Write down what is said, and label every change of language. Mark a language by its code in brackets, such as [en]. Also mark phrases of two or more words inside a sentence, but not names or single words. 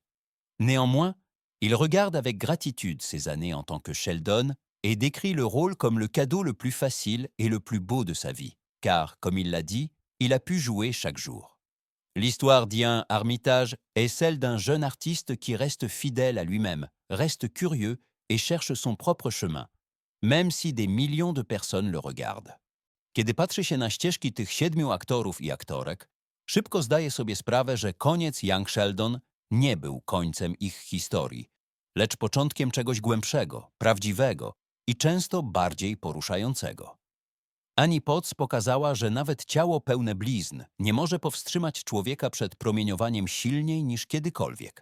[fr] Néanmoins, il regarde avec gratitude ses années en tant que Sheldon et décrit le rôle comme le cadeau le plus facile et le plus beau de sa vie, car, comme il l'a dit, il a pu jouer chaque jour. L'histoire d'Ian Armitage est celle d'un jeune artiste qui reste fidèle à lui-même, reste curieux et cherche son propre chemin, même si des millions de personnes le regardent. [pl] Kiedy patrzy się na ścieżki tych 7 aktorów i aktorek, szybko zdaje sobie sprawę, że koniec Young Sheldon nie był końcem ich historii, lecz początkiem czegoś głębszego, prawdziwego i często bardziej poruszającego. Annie Potts pokazała, że nawet ciało pełne blizn nie może powstrzymać człowieka przed promieniowaniem silniej niż kiedykolwiek.